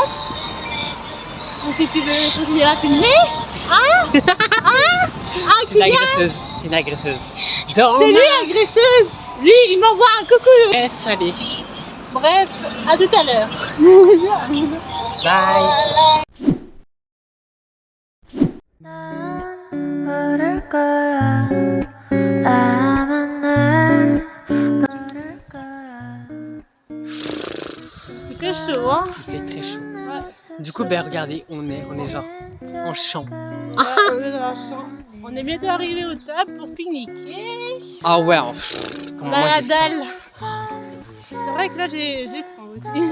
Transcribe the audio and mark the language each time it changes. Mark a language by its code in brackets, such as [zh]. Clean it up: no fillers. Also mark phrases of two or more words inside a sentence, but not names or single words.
[fr] Donc, si tu veux continuer à filmer. C'est une agresseuse. C'est une agresseuse. Dans C'est lui ma- agresseuse. Lui, il m'envoie un coucou. Bref, allez. Bref, à tout à l'heure. Bye. [ko] 부를 거야. 나만 날 부를 거야. [fr] Il fait chaud, hein. Il fait très chaud. Ouais. Du coup, ben regardez, on est genre en champ. Ouais, on est dans la chambre. On est bientôt arrivé aux tables pour pique-niquer. Ah ouais, comment Dans moi la j'ai faim. dalle. C'est vrai que là j'ai faim aussi.